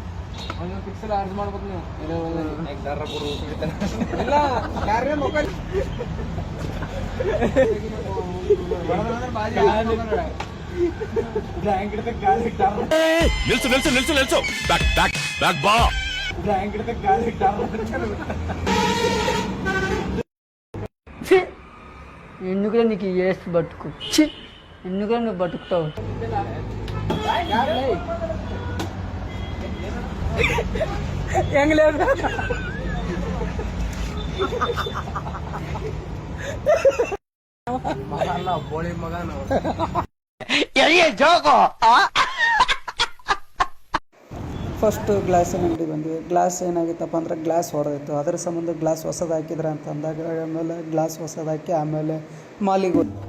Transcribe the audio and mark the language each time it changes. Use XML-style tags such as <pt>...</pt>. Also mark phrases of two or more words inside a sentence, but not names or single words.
<kn>ನಿಲ್ಸು ನಿಲ್ಸು ನಿಲ್ಸು ನಿಲ್ಸು</kn> <en>back back back</en> <kn>ಬಾ.</kn> <te>ఎందుకులే నీకు వేసి బతుకు, ఎందుకులే నువ్వు బతుకుతావు. ఏం లేదు</te> <kn>ಬೋಳಿ ಮಗನು ಫಸ್ಟ್ ಗ್ಲಾಸಿನ ಅಂಗಡಿ ಬಂದ್ವಿ. ಗ್ಲಾಸ್ ಏನಾಗಿತ್ತಪ್ಪ ಅಂದ್ರೆ ಗ್ಲಾಸ್ ಹೊಡೆದಿತ್ತು. ಅದರ ಸಂಬಂಧ ಗ್ಲಾಸ್ ಹೊಸದು ಹಾಕಿದ್ರೆ ಅಂತ ಅಂದಾಗ ಆಮೇಲೆ ಗ್ಲಾಸ್ ಹೊಸದು ಹಾಕಿ ಆಮೇಲೆ ಮಾಲಿಗೆ</kn>